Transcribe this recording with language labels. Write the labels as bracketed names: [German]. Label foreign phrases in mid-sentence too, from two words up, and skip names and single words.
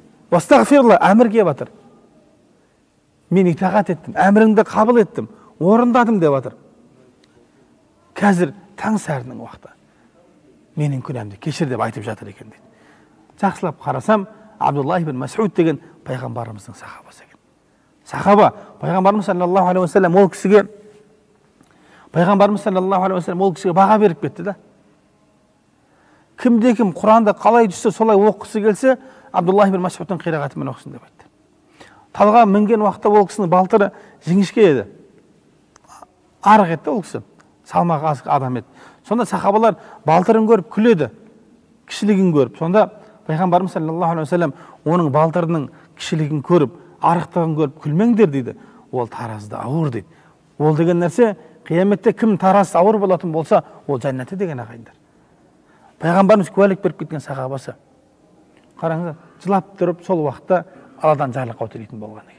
[Kazakh] Уастағфируллах, әмір келіп жатыр. Мен итағат еттім, әміріңді қабыл еттім, орындадым деп жатыр. Қазір таң сәрінің уақыты, менің күнәмді кешір деп айтып жатыр екен дейді. Жақсылап қарасам, Абдуллах ибн Мас'уд деген пайғамбарымыздың сахабасы екен. Сахаба, пайғамбарымыз [Arabic] صلى الله عليه وسلم [Kazakh] ол кісіге баға беріп кетті да. Кімде кім Құранды қалай түссе солай оқысы келсе, Абдуллах ибн Мас'удтың қирағатымен оқысын деп айтты. Талға мінген уақытта ол кісінің балтыры жіңішке еді. Арық еді ол кісі, салмағы аз адам еді. Сонда сахабалар балтырын көріп күледі, кішілігін көріп. Сонда пайғамбарымыз [Arabic] صلى الله عليه وسلم [Kazakh] оның балтырының кішілігін көріп, арықтығын көріп күлмеңдер дейді. Ол таразда ауыр дейді. Ол деген нәрсе, қияметте кім таразы ауыр болатын болса, ол жәннаты деген ағайындар. Пайғамбарымыз куәлік беріп кеткен сахабасы. Қараңыз, жылап тұрып сол уақытта Алладан жарлыққа өтілейтін болған екен.